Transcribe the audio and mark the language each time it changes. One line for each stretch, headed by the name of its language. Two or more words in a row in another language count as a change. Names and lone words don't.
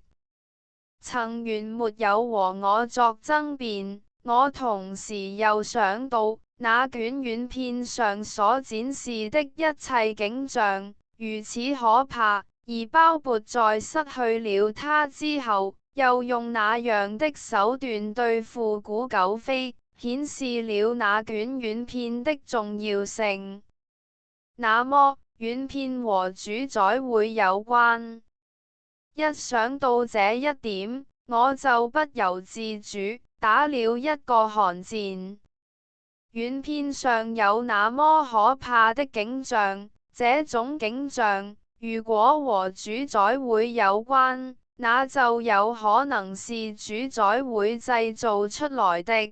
Chinese: 曾原沒有和我作爭辯，我同時又想到，那卷軟片上所展示的一切景象，如此可怕，而鮑勃在失去了他之後，又用那樣的手段對付古久飛，顯示了那卷軟片的重要性。那麼，軟片和主宰會有關？一想到這一點，我就不由自主打了一個寒戰。軟片上有那麼可怕的景象，這種景象如果和主宰會有關，那就有可能是主宰會製造出來的。